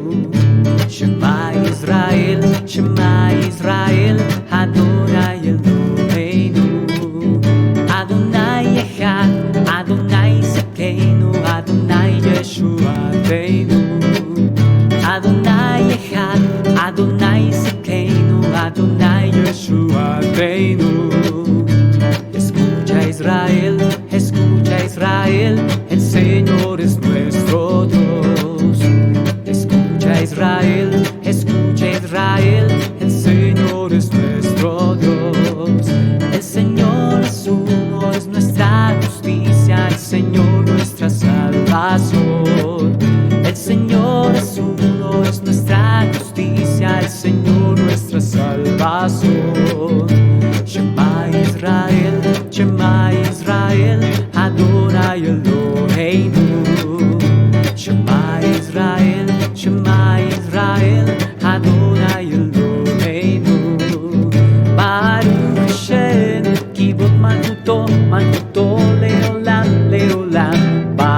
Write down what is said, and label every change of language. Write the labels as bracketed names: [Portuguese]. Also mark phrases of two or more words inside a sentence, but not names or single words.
[Hebrew] שמע ישראל, שמע ישראל, אדוני אלוהינו. אדוני אחד, אדוני צדקנו, אדוני ישועתנו. אדוני אחד, אדוני צדקנו, אדוני ישועתנו. [Spanish] Escucha Israel, escucha Israel, el Señor es nuestro Dios. Escucha Israel, escucha Israel, el Señor es nuestro Dios. El Señor es uno, es nuestra justicia, el Señor nuestra salvación. El Señor es uno, es nuestra justicia, el Señor nuestra salvación. [Hebrew] שמע ישראל, שמע ישראל, אדוני אלוהינו. שמע ישראל, שמע ישראל, אדוני אלוהינו. ברוך השם, כבוד מלכותו, מלכותו לעולם, לעולם.